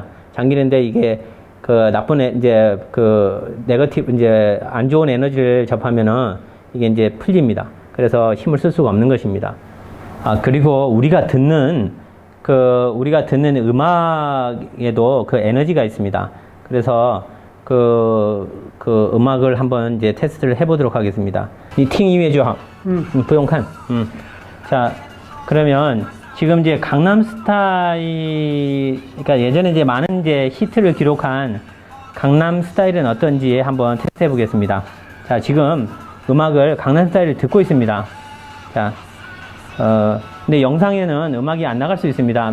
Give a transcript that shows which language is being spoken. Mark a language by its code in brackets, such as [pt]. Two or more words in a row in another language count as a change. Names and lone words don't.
[ko] 잠기는데 이게 그 이제 그 네거티브 이제 안 좋은 에너지를 접하면은 이게 이제 풀립니다. 그래서 힘을 쓸 수가 없는 것입니다. 그리고 우리가 듣는 음악에도 그 에너지가 있습니다. 그래서 그 음악을 한번 이제 테스트를 해보도록 하겠습니다. [zh] 이 听音乐就好. 不用看. [ko] 자, 그러면 지금 이제 강남스타일, 그러니까 예전에 이제 많은 이제 히트를 기록한 강남스타일은 어떤지 한번 테스트 해보겠습니다. 자, 지금 음악을 강남스타일을 듣고 있습니다. 자, 근데 영상에는 음악이 안 나갈 수 있습니다.